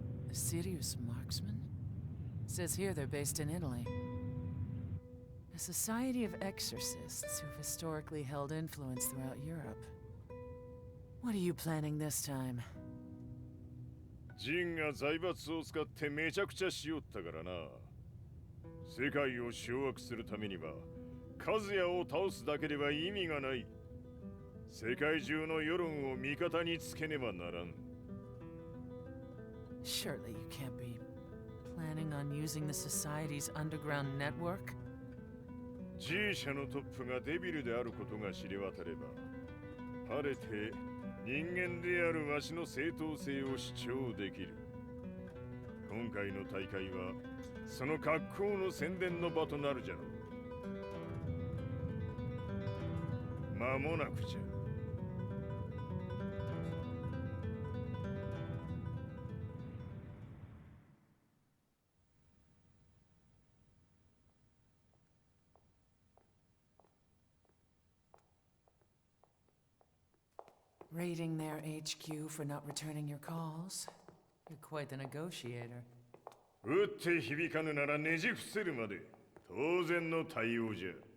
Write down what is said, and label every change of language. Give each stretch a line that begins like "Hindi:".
English: A serious marksman? Says here they're based in Italy. A society of exorcists who've historically held influence throughout Europe. What are you planning this time?
Japanese: ジンが財閥を使ってめちゃくちゃしよったからな。世界を掌握するためには、和也を倒すだけでは意味がない。世界中の世論を味方につけねばならん。
English: Surely you can't be planning on using the society's underground network?
Japanese: G 社のトップがデビルであることが知れ渡れば、晴れて人間であるわしの正当性を主張できる。今回の大会はその格好の宣伝の場となるじゃろう。間もなくじゃ。
English: Raiding their HQ for not returning your calls? You're quite the negotiator.
Japanese: 撃って響かぬならねじ伏せるまで当然の対応じゃ。